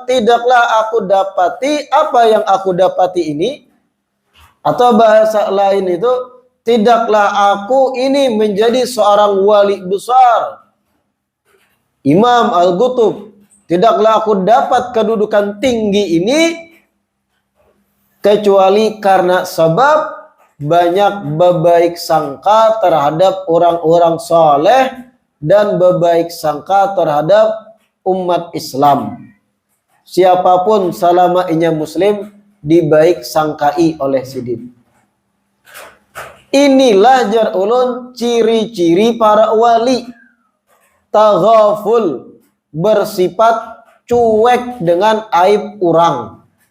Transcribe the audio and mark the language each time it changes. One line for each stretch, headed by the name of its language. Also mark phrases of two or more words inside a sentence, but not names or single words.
Indonesian: tidaklah aku dapati apa yang aku dapati ini, atau bahasa lain itu, tidaklah aku ini menjadi seorang wali besar, Imam Al-Qutub, tidaklah aku dapat kedudukan tinggi ini, kecuali karena sebab banyak berbaik sangka terhadap orang-orang saleh dan berbaik sangka terhadap umat Islam.
Banjar: Siapapun selama inya muslim dibaik sangkai oleh sidin. Inilah jar ulun ciri-ciri para wali.
Indonesian: Taghaful, bersifat cuek dengan aib orang.